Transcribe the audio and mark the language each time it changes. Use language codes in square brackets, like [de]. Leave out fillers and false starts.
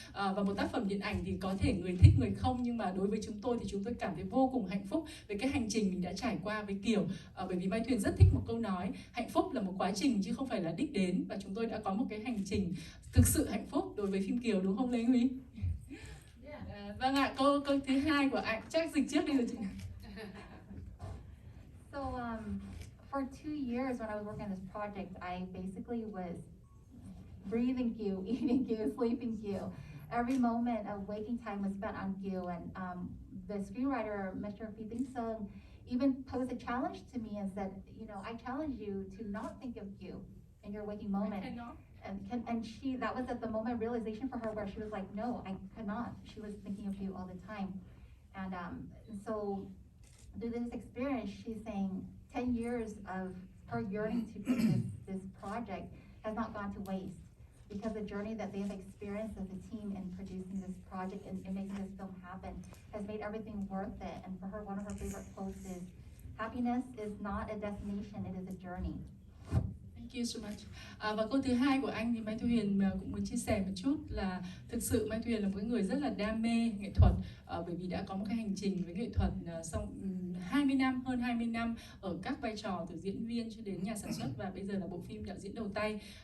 [vi] Và một tác phẩm điện ảnh thì có thể người thích người không, nhưng mà đối với chúng tôi thì chúng tôi cảm thấy vô cùng hạnh phúc về cái hành trình mình đã trải qua với Kiều. Bởi vì Mai Thu Huyền rất thích một câu nói, hạnh phúc là một quá trình chứ không phải là đích đến, và chúng tôi đã có một cái hành trình thực sự hạnh phúc đối với phim Kiều, đúng không Lê Huy? Vâng ạ, câu thứ hai của anh chắc dịch trước đi rồi chị. [en] So for 2 years when I was working on this project, I basically was breathing Kiều, eating Kiều, sleeping Kiều. Every moment of waking time was spent on Kiều, and the screenwriter, Mr. Phi Tế Sơn, even posed a challenge to me and said, I challenge you to not think of Kiều in your waking moment. And that was at the moment realization for her where she was like, no, I cannot. She was thinking of you all the time. And so through this experience, she's saying 10 years of her yearning to do this project has not gone to waste, because the journey that they have experienced as a team in producing this project and making this film happen has made everything worth it. And for her, one of her favorite quotes is, happiness is not a destination, it is a journey. Thank you so much. [vi] Và câu thứ hai của anh thì Mai Thu Huyền cũng muốn chia sẻ một chút là thực sự Mai Thu Huyền là một người rất là đam mê nghệ thuật, bởi vì đã có một cái hành trình với nghệ thuật sau 20 năm, hơn 20 năm ở các vai trò từ diễn viên cho đến nhà sản xuất, và bây giờ là bộ phim đạo diễn đầu tay.